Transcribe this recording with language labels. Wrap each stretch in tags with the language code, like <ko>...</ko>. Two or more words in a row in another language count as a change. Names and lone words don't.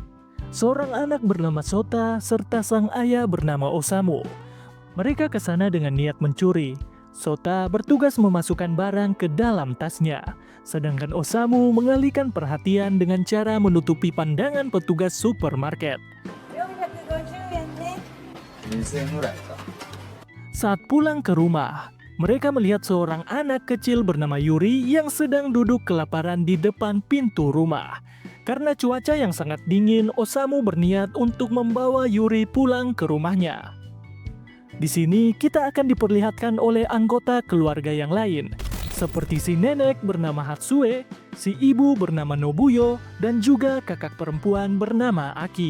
<id>Seorang anak bernama Sota serta sang ayah bernama Osamu. Mereka ke sana dengan niat mencuri. Sota bertugas memasukkan barang ke dalam tasnya, sedangkan Osamu mengalihkan perhatian dengan cara menutupi pandangan petugas supermarket.</id> <ja>450 円ね。 2000円ぐらいか。</ja> <id>Saat pulang ke rumah, mereka melihat seorang anak kecil bernama Yuri yang sedang duduk kelaparan di depan pintu rumah. Karena cuaca yang sangat dingin, Osamu berniat untuk membawa Yuri pulang ke rumahnya. Di sini kita akan diperlihatkan oleh anggota keluarga yang lain, seperti si nenek bernama Hatsue, si ibu bernama Nobuyo, dan juga kakak perempuan bernama Aki.</id>